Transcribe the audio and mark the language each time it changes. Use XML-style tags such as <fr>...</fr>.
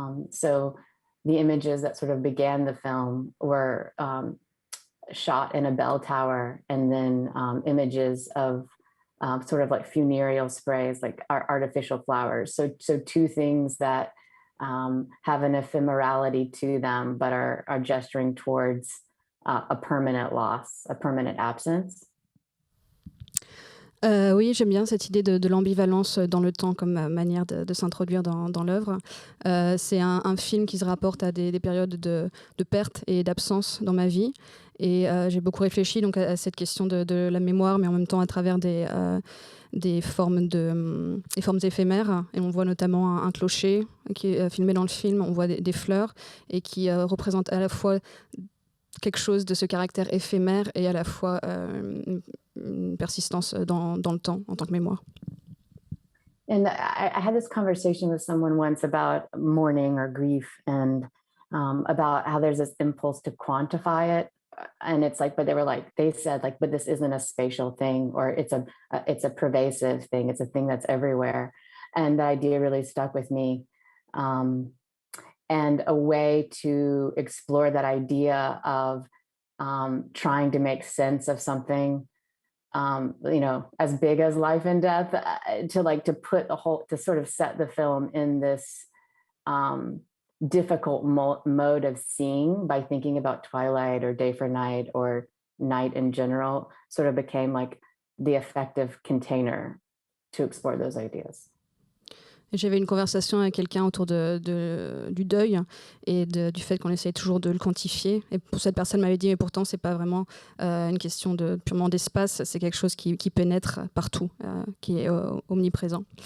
<en>So the images that sort of began the film were shot in a bell tower, and then images of sort of like funereal sprays, like artificial flowers. So two things that have an ephemerality to them, but are gesturing towards a permanent loss, a permanent absence.</en> <fr>Oui, j'aime bien cette idée de l'ambivalence dans le temps comme manière de s'introduire dans l'œuvre. C'est un film qui se rapporte à des périodes de perte et d'absence dans ma vie. Et j'ai beaucoup réfléchi donc, à cette question de la mémoire, mais en même temps à travers des formes éphémères. Et on voit notamment un clocher qui est filmé dans le film, on voit des fleurs, et qui représente à la fois quelque chose de ce caractère éphémère et à la fois une persistance dans le temps en tant que mémoire.</fr> <en>And I had this conversation with someone once about mourning or grief, and about how there's this impulse to quantify it. And it's like, but they said, but this isn't a spatial thing, or it's a pervasive thing. It's a thing that's everywhere. And the idea really stuck with me. And a way to explore that idea of trying to make sense of something, as big as life and death, to sort of set the film in this difficult mode of seeing by thinking about twilight or day for night or night in general, sort of became like the effective container to explore those ideas.</en> <fr>J'avais une conversation avec quelqu'un autour du deuil et du fait qu'on essaye toujours de le quantifier. Et pour cette personne m'avait dit, mais pourtant, c'est pas vraiment une question purement d'espace, c'est quelque chose qui pénètre partout, qui est omniprésent.</fr>